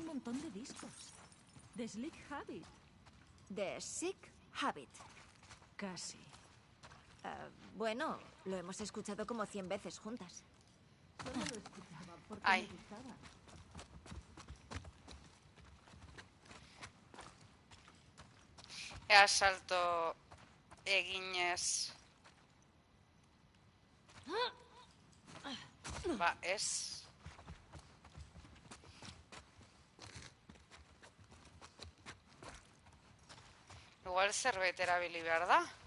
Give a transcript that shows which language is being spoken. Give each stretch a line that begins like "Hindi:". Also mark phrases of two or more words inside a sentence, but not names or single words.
Spanish: montón de discos. The Slick Habit. The Sick Habit. Casi. Bueno, lo hemos escuchado como 100 veces juntas. Solo lo escuchaba porque Ai. me gustaba.
Basque: Ea salto eginez. Ba, ez. Igual zerbait erabili behar da.